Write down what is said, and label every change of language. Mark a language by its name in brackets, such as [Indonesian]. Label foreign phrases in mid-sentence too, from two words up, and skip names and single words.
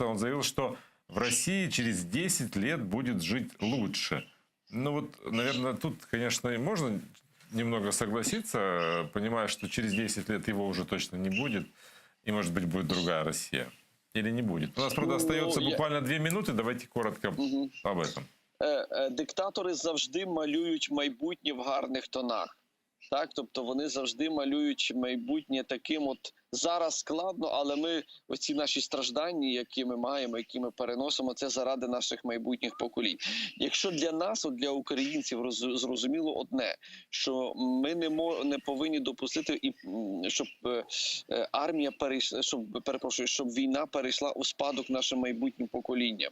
[Russian] Он заявил, что в России через 10 лет будет жить лучше. Ну вот, наверное, тут, конечно, и можно немного согласиться, понимая, что через 10 лет его уже точно не будет, и, может быть, будет другая Россия. Или не будет. У нас, правда, остается буквально 2 минути, давайте коротко об этом. [Ukrainian] Диктатори завжди малюють майбутнє в гарних тонах. Так, тобто вони завжди малюють майбутнє таким от зараз складно, але ми оці наші страждання, які ми маємо, які ми переносимо, це заради наших майбутніх поколінь. Якщо для нас, от для українців, зрозуміло одне, що ми не повинні допустити, щоб армія перейшла, щоб війна перейшла у спадок нашим майбутнім поколінням.